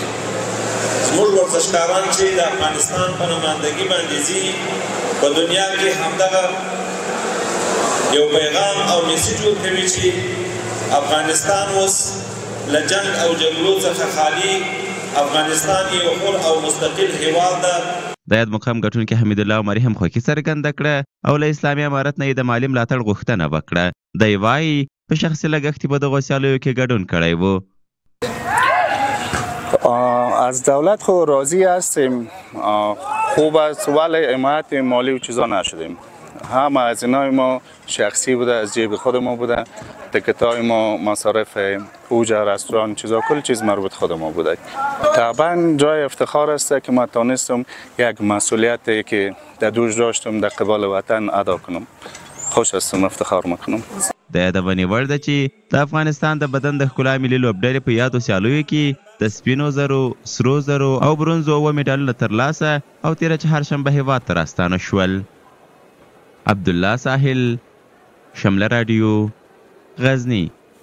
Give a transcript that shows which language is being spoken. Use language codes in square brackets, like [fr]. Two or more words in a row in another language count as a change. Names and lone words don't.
[ps] زموږ ورزشکاران چې د افغانستان په نمایندګي باندې ځي په دنیا کې همدغه یو پیغام او میسیج ورکوي چې افغانستان اوس له جنګ او جګړو څخه خالي، افغانستان یو حر او مستقل هیواد ده. د یاد مقام ګټونکي حمیدالله عمري هم خوښي څرګنده کړه او له اسلامي امارت نه یې د مالي ملاتړ غوښتنه وکړه. دی وایي په شخصي لګښت به دغو سیالیو کې ګډون کړی و. [fa] از دولت خود راضی هستیم، خوب است، ولی حمایت مالی و چیزا نشدیم. همه هزینه‌های ما شخصی بوده، از جیب خود ما بوده. تکت‌های ما، مصارف پوجا، رستوران، چیزا کل چیز مربوط خود ما بوده. طبعا جای افتخار است که ما تونستم یک مسئولیتی که در دوش داشتم در قبال وطن ادا کنم. خوش هستم، افتخار میکنم. [ps] د یادونې وړ ده چې د افغانستان د بدن د ښکلا ملي لوبډلې په یادو سیالیو کې د سپینو زرو، سرو زرو او برونزو 7 مډالونه ترلاسه او تېره چهارشنبه هیواد ته راستانه شول. عبدالله ساحل، شمله رادیو، غزني.